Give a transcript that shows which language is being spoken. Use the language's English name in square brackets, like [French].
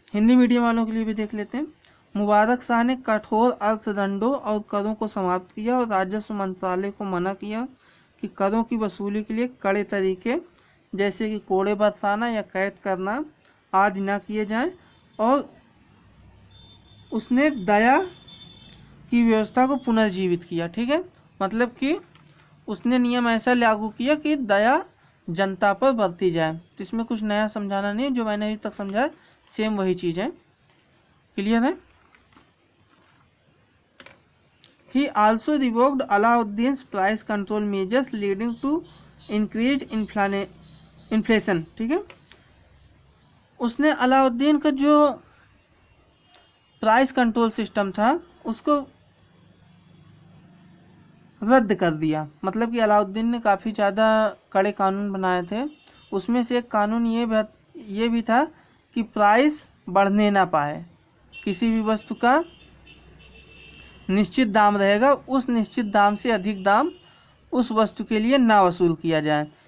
[Hindi] Hindi medium वालों के लिए भी देख लेते हैं। मुबारक शाह ने कठोर अर्थदंडों और करों को समाप्त किया और राजस्व मंत्रालय को मना किया कि करों की वसूली के लिए कड़े तरीके जैसे कि कोड़े बरसाना या कैद करना आदि ना किए जाएं, और उसने दया की व्यवस्था को पुनर्जीवित किया, ठीक है। मतलब कि उसने नियम ऐसा लागू किया कि दया जनता पर बरती जाए। तो इसमें कुछ नया समझाना नहीं है, जो मैंने अभी तक समझाया सेम वही चीज़ है। क्लियर है? [English] He also revoked Alauddin's price control measures leading to increased inflation, [Hindi] ठीक है। उसने अलाउद्दीन का जो प्राइस कंट्रोल सिस्टम था उसको रद्द कर दिया। मतलब कि अलाउद्दीन ने काफ़ी ज़्यादा कड़े कानून बनाए थे, उसमें से एक कानून ये भी था कि प्राइस बढ़ने ना पाए, किसी भी वस्तु का निश्चित दाम रहेगा, उस निश्चित दाम से अधिक दाम उस वस्तु के लिए ना वसूल किया जाए।